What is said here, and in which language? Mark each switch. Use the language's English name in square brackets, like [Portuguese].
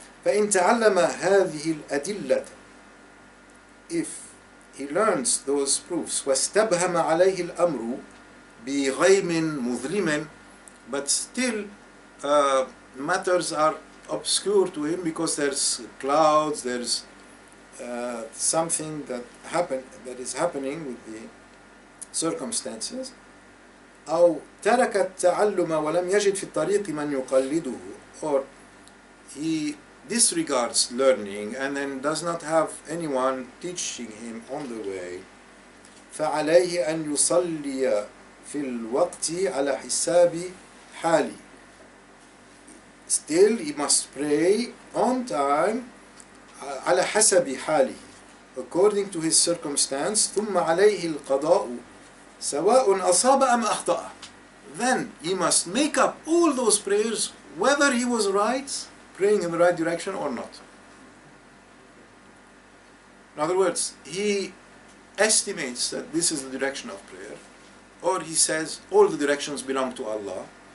[Arabic] فإن تعلم هذه الأدلة, [English] if he learns those proofs, [Arabic] واستبهم عليه الأمر بغيم مظلم, [English] but still matters are obscure to him because there's clouds, there's something that is happening with the circumstances. [Arabic] أو ترك التعلم ولم يجد في الطريق من يقلده, [English] or he disregards learning and then does not have anyone teaching him on the way. [Arabic] فعليه أن يصلي في الوقت على حساب حالي. [English] Still he must pray on time [Arabic] على حسب حاله, [English] according to his circumstance. [Arabic] ثم عليه القضاء سواء أصاب أم أخطأ. [English] Then he must make up all those prayers whether he was right, praying in the right direction or not. In other words, he estimates that this is the direction of prayer, or he says all the directions belong to Allah.